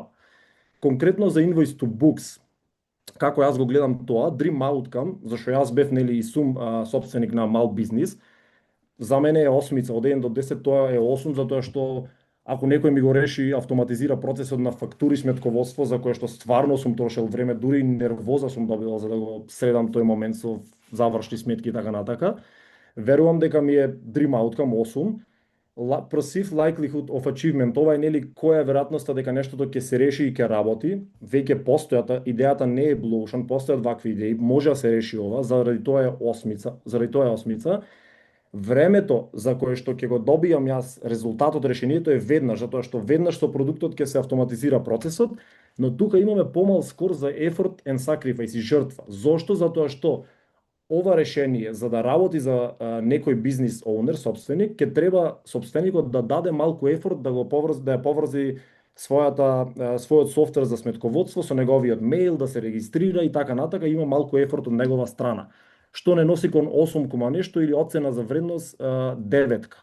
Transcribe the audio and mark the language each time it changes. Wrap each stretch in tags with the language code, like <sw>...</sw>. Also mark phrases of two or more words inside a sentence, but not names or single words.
<mk>Конкретно за Invoice to Books, како јас го гледам тоа,</mk> <en>Dream Outcome,</en> <mk>зашто јас бев нели и сум собственик на мал бизнис, за мене е 8, од 1 до 10 тоа е 8, затоа што ако некој ми го реши, автоматизира процесот на фактури сметководство, за кое што стварно сум трошел време, дури нервоза сум добил за да го средам тој момент со завршни сметки и така натака, верувам дека ми е</mk> <en>Dream Outcome</en> <mk>8.</mk> <en>Perceived likelihood of achievement,</en> <mk>ова е нели која е веројатноста дека нештото ќе се реши и ќе работи, веќе постојата, идејата не е</mk> <en>blue ocean,</en> <mk>постојат вакви идеи, може да се реши ова, заради тоа е 8. Времето за кое што ќе го добијам јас резултатот, решението е веднаш, затоа што веднаш со продуктот ќе се автоматизира процесот, но тука имаме помал скор за</mk> <en>effort and sacrifice</en> <mk>и жртва. Зошто? Затоа што ова решение за да работи за некој</mk> <en>business owner,</en> <mk>собственик, ќе треба собственикот да даде малку ефорт да го поврзи, да ја поврзи својот софтвер за сметководство со неговиот мејл, да се регистрира и така натака, има малку ефорт од негова страна, што не носи кон 8, нешто или оцена за вредност 9.</mk>